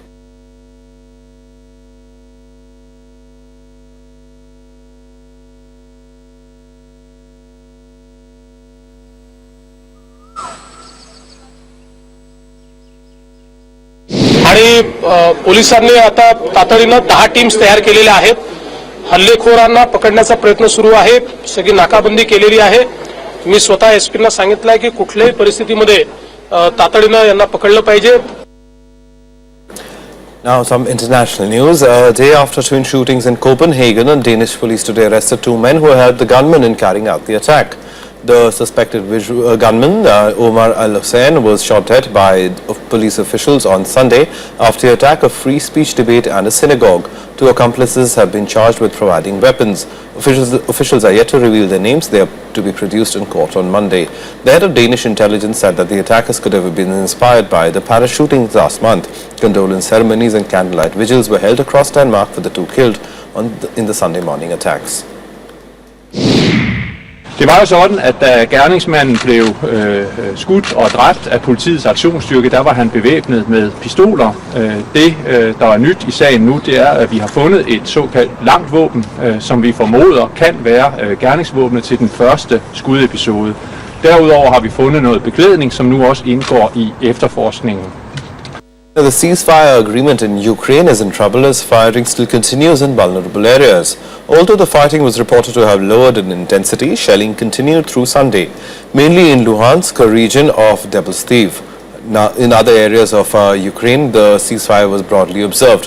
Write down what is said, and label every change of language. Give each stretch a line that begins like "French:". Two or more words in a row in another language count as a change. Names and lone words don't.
Marathi: आणि पोलिसांनी आता तातडीनं 10 टीम्स तयार केलेल्या आहेत. हल्लेखोरांना पकडण्याचा प्रयत्न सुरू आहे. सगळी नाकाबंदी केलेली आहे. मी स्वतः एसपींना सांगितलंय की कुठल्याही परिस्थितीमध्ये तातडीनं यांना पकडलं पाहिजे.
English: Now some international news. A day after twin shootings in Copenhagen, Danish police today arrested 2 men who helped the gunman in carrying out the attack. The suspected gunman, Omar Al-Hussein, was shot dead by police officials on Sunday after the attack of free speech debate and a synagogue. 2 accomplices have been charged with providing weapons. Officials are yet to reveal their names. They are to be produced in court on Monday. The head of Danish intelligence said that the attackers could have been inspired by the Paris shootings last month. Condolence ceremonies and candlelight vigils were held across Denmark for the 2 killed in the Sunday morning attacks.
Danish: Det var jo sådan, at da gerningsmanden blev skudt og dræbt af politiets aktionsstyrke, der var han bevæbnet med pistoler. Det, der er nyt i sagen nu, det er, at vi har fundet et såkaldt langt våben, som vi formoder kan være gerningsvåbnet til den første skudepisode. Derudover har vi fundet noget beklædning, som nu også indgår i efterforskningen.
English: The ceasefire agreement in Ukraine is in trouble as firing still continues in vulnerable areas. Although the fighting was reported to have lowered in intensity, shelling continued through Sunday, mainly in Luhansk, a region of Debaltseve. Now, in other areas of Ukraine, the ceasefire was broadly observed.